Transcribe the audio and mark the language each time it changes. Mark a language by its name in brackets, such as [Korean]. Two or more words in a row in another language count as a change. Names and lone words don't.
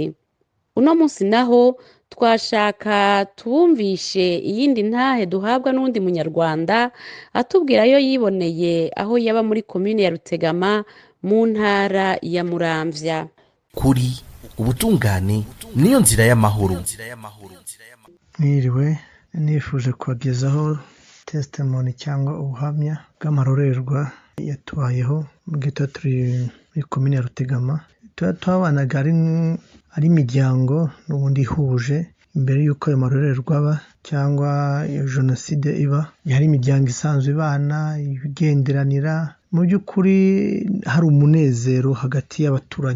[Rundi] Uno munsi naho twashaka tubumvishe iyindi ntahe duhabwa n'undi munyarwanda atubwira yo yiboneye aho yaba muri komine ya Rutegama mu ntara ya Muramvya. Kuri ubutungane niyo nzira y'amahoro. [Kinyarwanda] Mwiriwe, nifuje kubagezaho testimony cyangwa ubuhamya bw'amarorerwa yatubayeho mu gihe turi muri komine ya Rutegama. Twabanaga ari imiryango n'ubundi ihuje imbere y'uko ayo marorerwa aba cyangwa iyo jenoside iba. Yari imiryango isanzwe ibana ibigenderanira, mu by'ukuri hari umunezero hagati y'abaturanyi.